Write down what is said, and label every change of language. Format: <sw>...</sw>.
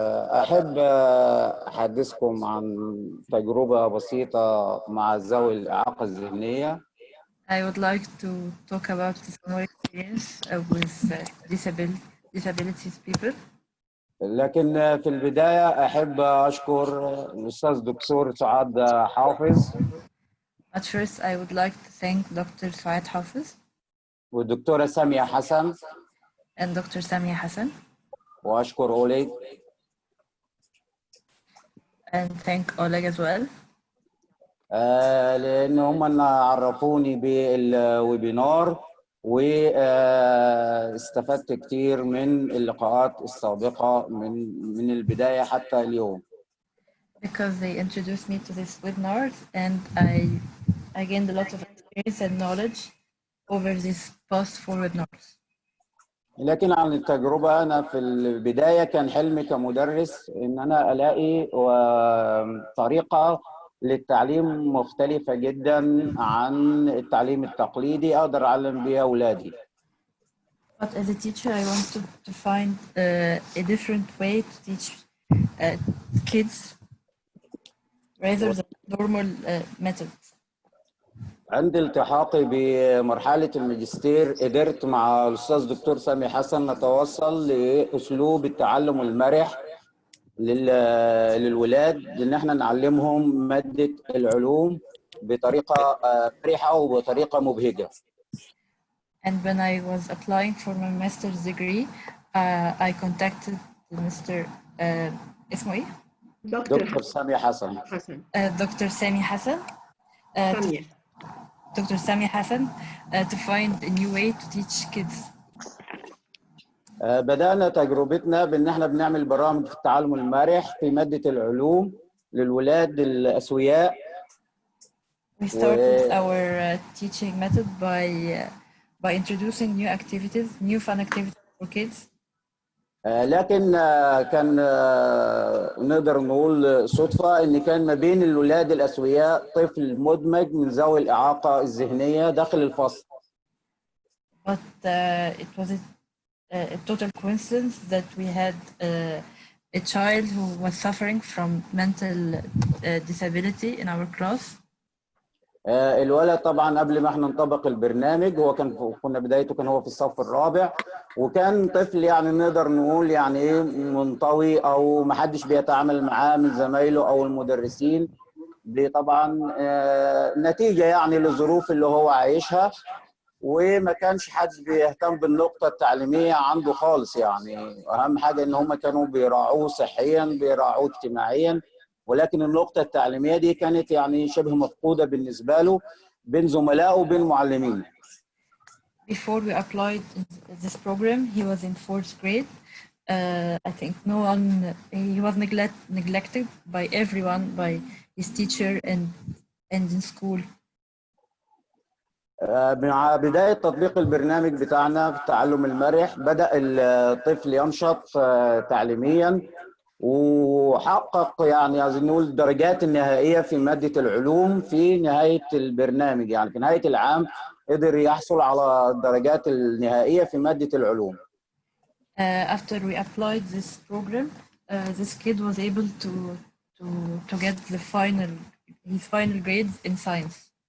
<ar>أحب أحدثكم عن تجربة بسيطة مع ذوي الإعاقة الذهنية.</ar> <en>I would like to talk about my experience with disabilities people.</en> <ar>لكن في البداية أحب أشكر الأستاذ دكتور سعاد حافظ.</ar> <en>At first, I would like to thank Dr. Saad Hafiz.</en> <ar>والدكتورة سامية حسن.</ar> <en>And Dr. Samia Hassan.</en> <ar>وأشكر أوليغ.</ar> <en>And thank Oleg as well.</en> <ar>لأن هم عرفوني بالويبينار واستفدت كتير من اللقاءات السابقة من البداية حتى اليوم.</ar> <en>Because they introduced me to this webinar and I gained a lot of experience and knowledge over these past 4 webinars.</en> <ar>لكن عن التجربة، أنا في البداية كان حلمي كمدرس إن أنا ألاقي طريقة للتعليم مختلفة جدا عن التعليم التقليدي أقدر أعلم بيها أولادي.</ar> <en>But as a teacher, I want to find a different way to teach kids rather than normal methods.</en> <ar>عند التحاقي بمرحلة الماجستير قدرت مع الأستاذ دكتور سامي حسن نتوصل لأسلوب التعلم المرح للولاد، إن احنا نعلمهم مادة العلوم بطريقة مرحة وبطريقة مبهجة.</ar> <en>And when I was applying for my master's degree, I contacted Mr.</en> <ar>اسمه إيه؟ دكتور سامي حسن.</ar> <en>Dr. Sami Hassan. Dr. Sami Hassan to find a new way to teach kids.</en> <ar>بدأنا تجربتنا بأن احنا بنعمل برامج في التعلم المرح في مادة العلوم للولاد الأسوياء.</ar> <en>We started our teaching method by introducing new activities, new fun activities for kids.</en> <ar>لكن كان نقدر نقول صدفة إن كان ما بين الولاد الأسوياء طفل مدمج من ذوي الإعاقة الذهنية داخل الفصل.</ar> <en>But it was a total coincidence that we had a child who was suffering from mental disability in our class.</en> <ar>الولد طبعا قبل ما احنا نطبق البرنامج هو كنا بدايته كان هو في الصف الرابع، وكان طفل يعني نقدر نقول يعني ايه منطوي او ما حدش بيتعامل معاه من زمايله او المدرسين، دي طبعا نتيجه يعني للظروف اللي هو عايشها، وما كانش حد بيهتم بالنقطه التعليميه عنده خالص. يعني اهم حاجه ان هم كانوا بيراعوه صحيا بيراعوه اجتماعيا، ولكن النقطة التعليمية دي كانت يعني شبه مفقودة بالنسبة له بين زملائه وبين معلمين.</ar> <en>before we applied this program, he was in 4th grade. I think he was neglected by everyone, by his teacher and in school.</en> <ar>مع بداية تطبيق البرنامج بتاعنا في التعلم المرح بدأ الطفل ينشط تعليميا وحقق يعني عايزين نقول الدرجات النهائية في مادة العلوم في نهاية البرنامج، يعني في نهاية العام قدر يحصل على الدرجات النهائية في مادة العلوم.</ar> <en>After we applied this program, this kid was able to get his final grades in science.</en>